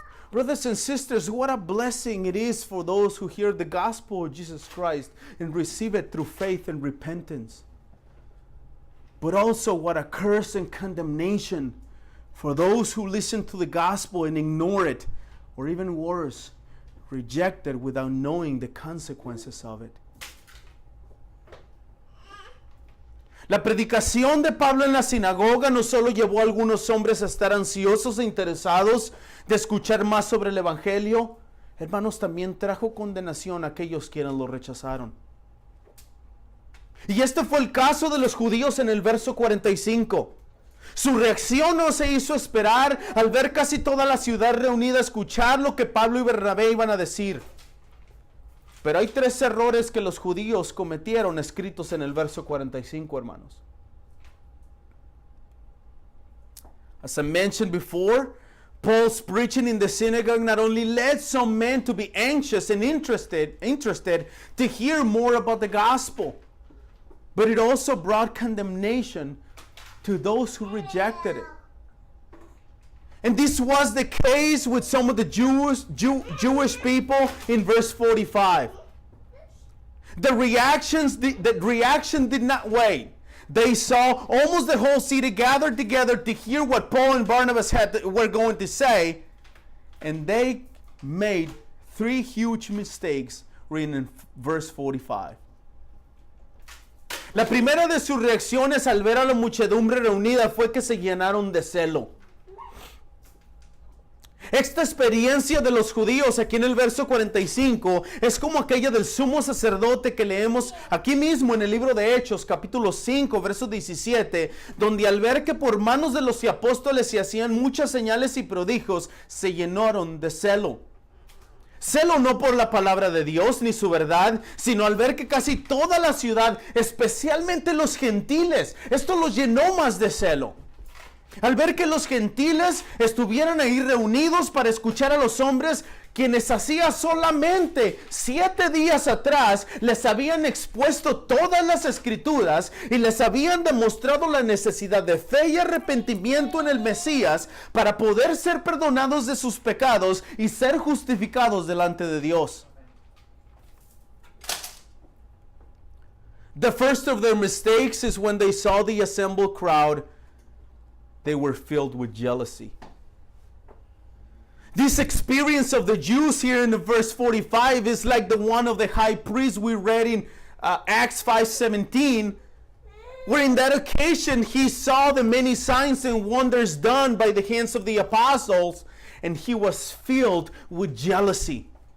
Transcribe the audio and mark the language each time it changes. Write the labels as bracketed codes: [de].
[en] Brothers and sisters, what a blessing it is for those who hear the gospel of Jesus Christ and receive it through faith and repentance. But also what a curse and condemnation for those who listen to the gospel and ignore it, or even worse, reject it without knowing the consequences of it. [es] La predicación de Pablo en la sinagoga no solo llevó a algunos hombres a estar ansiosos e interesados de escuchar más sobre el Evangelio, hermanos, también trajo condenación a aquellos quienes lo rechazaron. Y este fue el caso de los judíos en el verso 45. Su reacción no se hizo esperar al ver casi toda la ciudad reunida a escuchar lo que Pablo y Bernabé iban a decir. Pero hay 3 errores que los judíos cometieron escritos en el verso 45, hermanos. [en] As I mentioned before, Paul's preaching in the synagogue not only led some men to be anxious and interested to hear more about the gospel, but it also brought condemnation to those who rejected it. And this was the case with some of the Jewish people in verse 45. The reaction did not wait. They saw almost the whole city gathered together to hear what Paul and Barnabas were going to say. And they made 3 huge mistakes written in verse 45. [es] La primera de sus reacciones al ver a la muchedumbre reunida fue que se llenaron de celo. Esta experiencia de los judíos aquí en el verso 45 es como aquella del sumo sacerdote que leemos aquí mismo en el libro de Hechos, capítulo 5, verso 17, donde al ver que por manos de los apóstoles se hacían muchas señales y prodigios, se llenaron de celo. Celo no por la palabra de Dios ni su verdad, sino al ver que casi toda la ciudad, especialmente los gentiles, esto los llenó más de celo. Al ver que los gentiles estuvieran ahí reunidos para escuchar a los hombres quienes hacía solamente 7 días atrás les habían expuesto todas las escrituras y les habían demostrado la necesidad de fe y arrepentimiento en el Mesías para poder ser perdonados de sus pecados y ser justificados delante de Dios. [en] The first of their mistakes is when they saw the assembled crowd, they were filled with jealousy. This experience of the Jews here in the verse 45 is like the one of the high priest we read in Acts 5:17, where in that occasion he saw the many signs and wonders done by the hands of the apostles, and he was filled with jealousy.